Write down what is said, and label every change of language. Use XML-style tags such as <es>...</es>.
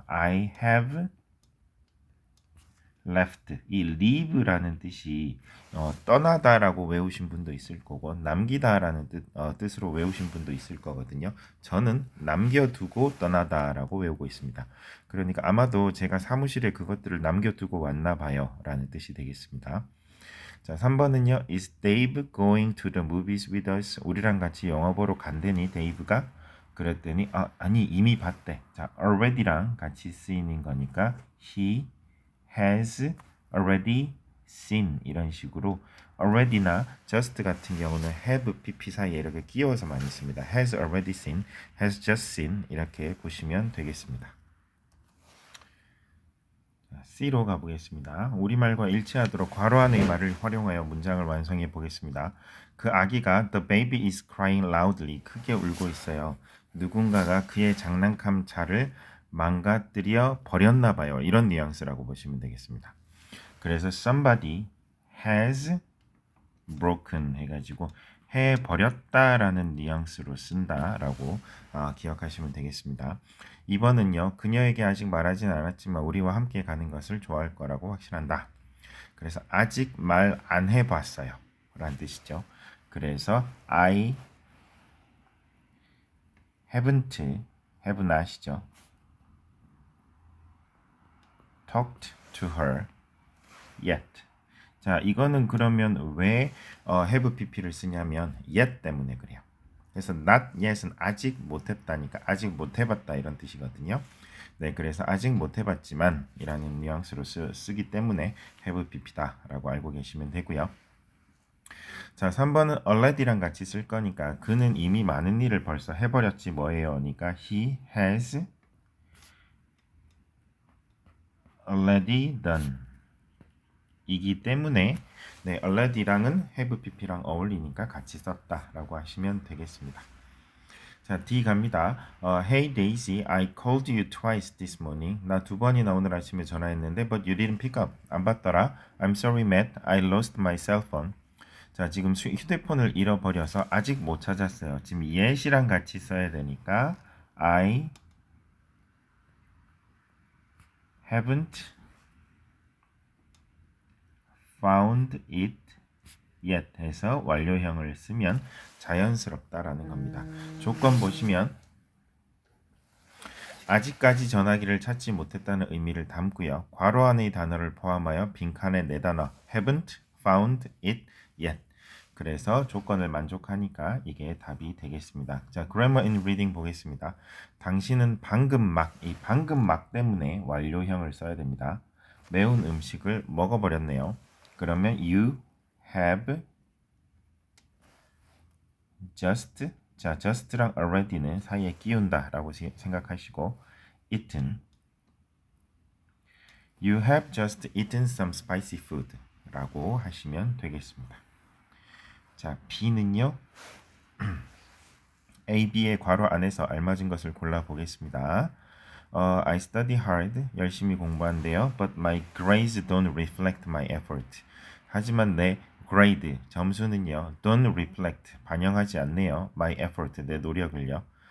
<en>I have left</en> <ko>이 leave라는 뜻이 떠나다라고 외우신 분도 있을 거고 남기다라는 뜻으로 외우신 분도 있을 거거든요. 저는 남겨두고 떠나다라고 외우고 있습니다. 그러니까 아마도 제가 사무실에 그것들을 남겨두고 왔나 봐요 라는 뜻이 되겠습니다. 자, 3번은요.</ko> <en>Is Dave going to the movies with us?</en> <ko>우리랑 같이 영화 보러 간대니 데이브가 그랬더니 아니 이미 봤대. 자, already랑 같이 쓰이는 거니까</ko> <en>he has already seen</en> <ko>이런 식으로 already나 just 같은 경우는 have pp 사이에 이렇게 끼워서 많이 씁니다.</ko> <en>has already seen, has just seen</en> <ko>이렇게 보시면 되겠습니다. C로 가보겠습니다. 우리말과 일치하도록 괄호 안의 말을 활용하여 문장을 완성해 보겠습니다. 그 아기가</ko> <en>The baby is crying loudly</en> <ko>크게 울고 있어요. 누군가가 그의 장난감 차를 망가뜨려 버렸나 봐요. 이런 뉘앙스라고 보시면 되겠습니다. 그래서</ko> <en>somebody has broken</en> <ko>해가지고 해버렸다라는 뉘앙스로 쓴다라고 기억하시면 되겠습니다. 2번은요. 그녀에게 아직 말하진 않았지만 우리와 함께 가는 것을 좋아할 거라고 확신한다. 그래서 아직 말 안 해봤어요 라는 뜻이죠. 그래서</ko> <en>I haven't, have not이죠. talked to her yet.</en> <ko>자, 이거는 그러면 왜 have pp를 쓰냐면 yet 때문에 그래요. 그래서 not yet은 아직 못했다니까 아직 못해봤다 이런 뜻이거든요. 네, 그래서 아직 못해봤지만 이라는 뉘앙스로 쓰기 때문에 have pp다 라고 알고 계시면 되고요. 자, 3번은 already랑 같이 쓸 거니까 그는 이미 많은 일을 벌써 해버렸지 뭐예요. 그러니까</ko> <en>he has already done</en> <ko>이기 때문에 네, already랑은 have pp랑 어울리니까 같이 썼다라고 하시면 되겠습니다. 자, D 갑니다.</ko> <en>Hey Daisy, I called you twice this morning.</en> <ko>나 두 번이나 오늘 아침에 전화했는데</ko> <en>but you didn't pick up.</en> <ko>안 받더라.</ko> <en>I'm sorry, Matt. I lost my cell phone.</en> <ko>자, 지금 휴대폰을 잃어버려서 아직 못 찾았어요. 지금 yet이랑 같이 써야 되니까</ko> <en>I haven't found it yet</en> <ko>해서 완료형을 쓰면 자연스럽다라는 겁니다. 조건 보시면 아직까지 전화기를 찾지 못했다는 의미를 담고요. 괄호 안의 단어를 포함하여 빈칸에 네 단어</ko> <en>haven't found it yet.</en> <ko>그래서 조건을 만족하니까 이게 답이 되겠습니다. 자, grammar in reading 보겠습니다. 당신은 이 방금 막 때문에 완료형을 써야 됩니다. 매운 음식을 먹어버렸네요.</ko> <en>그러면 you have just</en> <ko>자, just랑 already는 사이에 끼운다 라고 생각하시고</ko> <en>eaten You have just eaten some spicy food</en> <ko>라고 하시면 되겠습니다. 자, B는요. A, B의 괄호 안에서 알맞은 것을 골라보겠습니다.</ko> <en>I study hard,</en> <ko>열심히 공부한대요.</ko> <en>But my grades don't reflect my effort.</en> <ko>하지만 내 grade, 점수는요.</ko> <en>Don't reflect,</en> <ko>반영하지 않네요.</ko> <en>My effort,</en> <ko>내 노력을요.</ko>